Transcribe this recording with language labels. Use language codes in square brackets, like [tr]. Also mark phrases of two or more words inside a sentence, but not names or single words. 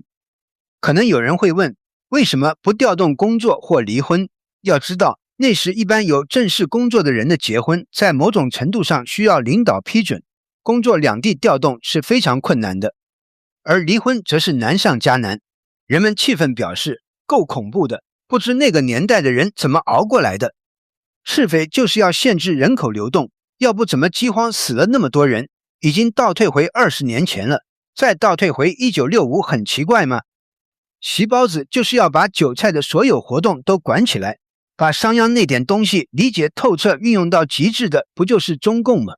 [zh] 可能有人會問，為什麼不調動工作或離婚？要知道，那時一般有正式工作的人的結婚，在某種程度上需要領導批准，工作兩地調動是非常困難的。而離婚則是難上加難。人們气憤表示，夠恐怖的，不知那個年代的人怎麼熬過來的。是非就是要限制人口流动，要不怎麼饑荒死了那麼多人？已經倒退回20年前了，再倒退回1965很奇怪嗎？習包子就是要把韭菜的所有活動都管起來，把商鞅那點東西理解透徹運用到極致的，不就是中共嗎？